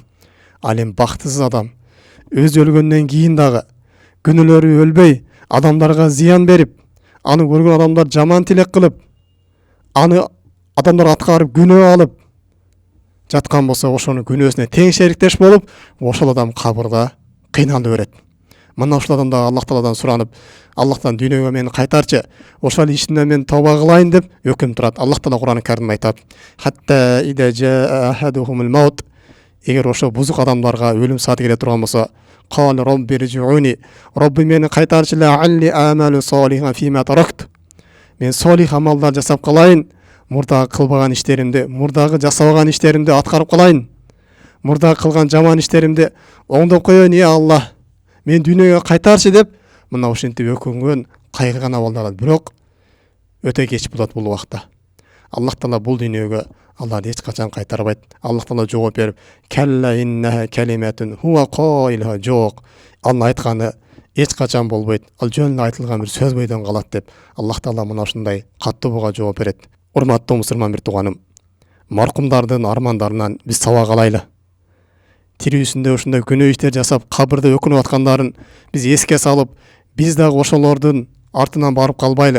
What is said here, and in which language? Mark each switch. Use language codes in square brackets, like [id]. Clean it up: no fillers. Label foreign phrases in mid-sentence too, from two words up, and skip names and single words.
[ky] Ал эми бактысыз адам өзү өлгөндөн кийин дагы күнөөлөрү өлбөй, адамдарга зыян берип, аны көргөн адамдар жаман тилек кылып, аны адамдар аткарып күнөө алып жаткан болсо, ошонун күнөөсүнө тең шериктеш болуп, ошол адам кабырда кыйналып өрөт. Мына ушул адам да Аллах Тааладан суранып, Аллахтан дүйнөгө мени кайтарчы, ошол ишимден мен тооба кылайын деп өкүм турат. Аллах Таала Кур'ан-ы Каримде айтат: [ar] "حتى إذا جاء أحدهم الموت." [ky] Эгер ошо бузук адамдарга өлүм сааты келе турган болсо, [ar] "قال رب ارجعون." [ky] Робби мени кайтарчы, [ar] لعلي أعمل صالحا فيما تركت. [ky] Мен солих амалдар жасап калайын, мурдагы кылбаган иштеримди, мурдагы жасабаган иштеримди аткарып калайын. Мурдагы кылган жаман иштеримди оңдоп коеюн, я Аллах. Мен дүйнөгө кайтарчы деп мына ушинтип өкүнгөн, кайгырган абалдар. Бирок өтө кеч болот бул убакта. Аллах Таала бул дүйнөгө аларды эч качан кайтарбайт. Аллах Таала жооп берип, [ar] "كلا إنها كلمة هو قائلها." [ky] Жок, анын айтканы эч качан болбойт. Ал жөн эле айтылган бир сөз бойдон калат деп Аллах Таала мына ушундай каттуу буга жооп берет. Урматтуу мусулман бир тууганым, маркумдардын армандарынан биз сабак алайлы. Тирүүсүндө ушундай күнөө иштер жасап, кабырда өкүнүп аткандарын биз эске салып, биз дагы ошолордун артынан барып калбайлы.